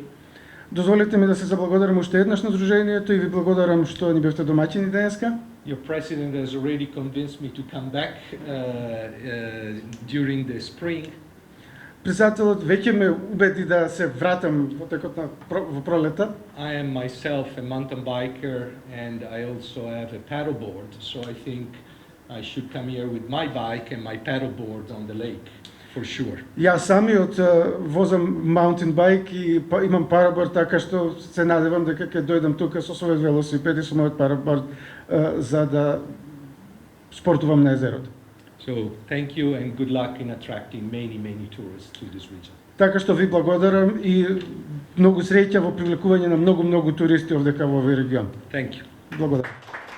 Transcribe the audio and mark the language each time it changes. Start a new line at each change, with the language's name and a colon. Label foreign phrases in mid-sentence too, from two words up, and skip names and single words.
Macedonian: Дозволете ми да се заблагодарам уште еднаш на Сдруженијето и ви благодарам што ни бевте домаќини денеска.
English: Your president has already convinced me to come back during the spring.
Macedonian: Председателот веќе ме убеди да се вратам во текот на во пролета.
English: I am myself a mountain biker and I also have a paddleboard, so I think I should come here with my bike and my paddleboard on the lake, for sure.
Macedonian: Јас самиот возам
English: mountain bike
Macedonian: и имам параборд, така што се надевам дека ќе дојдам тука со својот велосипед и со мојот параборд за да спортувам на езерото.
English: So thank you and good luck in attracting many tourists to this region.
Macedonian: Така што ви благодарам и многу среќа во привлекување на многу туристи овде кај овој регион.
English: Thank you.
Macedonian: Благодарам.